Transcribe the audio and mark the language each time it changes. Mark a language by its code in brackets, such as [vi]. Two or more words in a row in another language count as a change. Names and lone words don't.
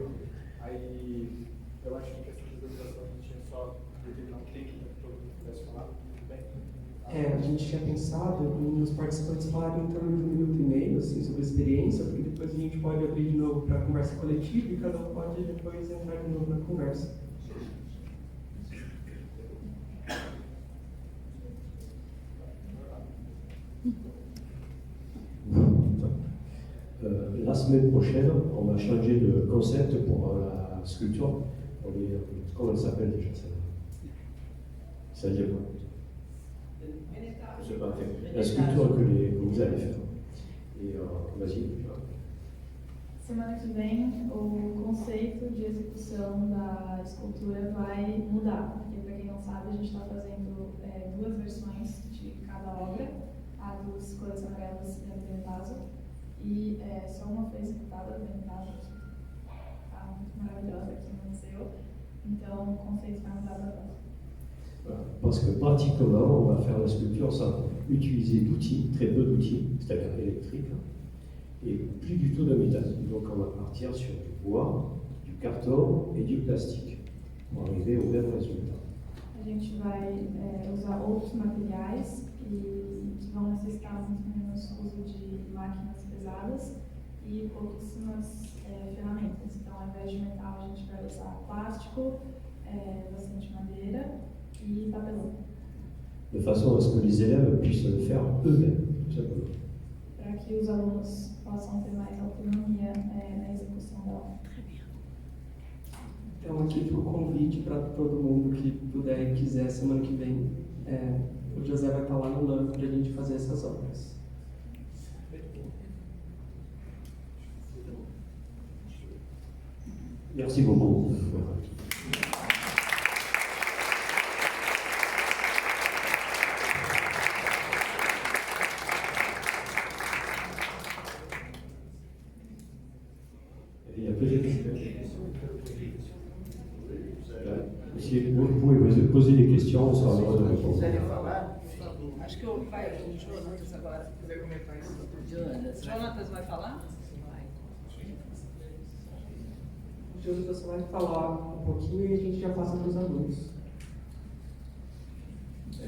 [pt] Aí eu acho que essa apresentação a gente tinha só determinado tempo para que todo mundo pudesse falar. Tudo bem? A gente tinha pensado em os participantes falarem em torno de 1 minuto e meio assim, sobre a experiência, porque depois a gente pode abrir de novo para a conversa coletiva e cada um pode depois entrar de novo na conversa. [fr] La semaine prochaine, on va changer de concept pour la sculpture. Comment elle s'appelle déjà celle-là? C'est-à-dire quoi? Je sais pas, la sculpture que vous allez faire. Et vas-y. [pt] Semana que vem, o conceito de execução da escultura vai mudar, porque, para quem não sabe, a gente está fazendo duas versões de cada obra, a dos cores amarelas e a do Benetazo, e só uma foi executada, a Benetazo está muito maravilhosa aqui no museu, então o conceito vai mudar bastante. [fr] Parce que pratiquement, on va faire la sculpture sans utiliser d'outils, très peu d'outils, c'est-à-dire électriques, et plus du tout de métal. Donc on va partir sur du bois, du carton et du plastique pour arriver au même résultat. [pt] A gente vai usar outros materiais que vão necessitar muito menos uso de máquinas pesadas e pouquíssimas ferramentas. Então, ao invés de metal, a gente vai usar plástico, bastante madeira e papelão. [fr] De façon à ce que les élèves puissent le faire eux-mêmes, tout simplement. [pt] Para que os alunos possam ter mais autonomia na execução da obra. Então, aqui fica o convite para todo mundo que puder e quiser, semana que vem, o José vai estar lá no LAN para a gente fazer essas obras. [fr] Merci beaucoup. Il y a plusieurs questions. Si vous pouvez poser des questions, on sera heureux de répondre. [pt] Acho que vai o Jonatas agora. Quiser comentar isso? Jonatas vai falar? O Jonatas vai falar um pouquinho e a gente já passa para os alunos.